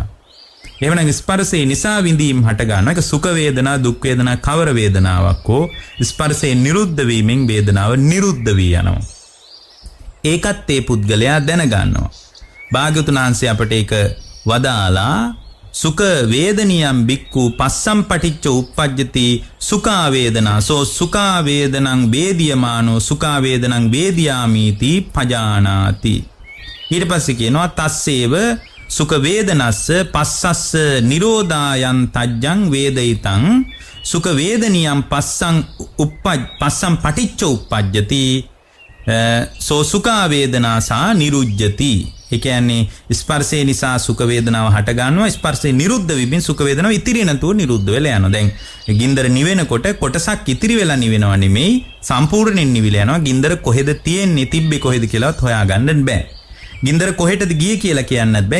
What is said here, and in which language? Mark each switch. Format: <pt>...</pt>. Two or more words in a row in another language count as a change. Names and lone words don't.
<si>එහෙමනම් ස්පර්ශය නිසා විඳීම් හට ගන්නවා. ඒක සුඛ වේදනා දුක් වේදනා කවර වේදනාවක් හෝ ස්පර්ශය නිරුද්ධ වීමෙන් වේදනාව නිරුද්ධ වී යනවා. ඒකත් ඒ පුද්ගලයා දැනගන්නවා. භාග්‍යවතුන් වහන්සේ අපට ඒක වදාලා</si> <pi>සුඛ වේදනියම් බික්ඛු පස්සම්පටිච්ච උප්පජ්ජති සුඛා වේදනා සෝ සුඛා වේදනං වේදියමානෝ සුඛා වේදනං වේදියාමීති පජානාති.</pi> <si>ඊට පස්සේ කියනවා</si> <pi>තස්සේව සුඛ වේදනස්ස පස්සස්ස නිරෝධායන් තජ්ජං වේදිතං සුඛ වේදනියම් පස්සම් පටිච්ච උප්පජ්ජති සෝ සුඛා වේදනාසා නිරුජ්ජති.</pi> <si>ඒ කියන්නේ ස්පර්ශය නිසා සුඛ වේදනාව හට ගන්නවා. ස්පර්ශය නිරුද්ධ වෙමින් සුඛ වේදනාව ඉතිරි නැතුව නිරුද්ධ වෙලා යනවා. දැන් ගින්දර නිවෙනකොට කොටසක් ඉතිරි වෙලා නිවෙනව නෙමෙයි සම්පූර්ණයෙන් නිවිලා යනවා. ගින්දර කොහෙද තියෙන්නේ තිබ්බේ කොහෙද කියලාවත් හොයාගන්න බෑ. ගින්දර කොහෙටද ගියේ කියලා කියන්නත් බෑ.</si>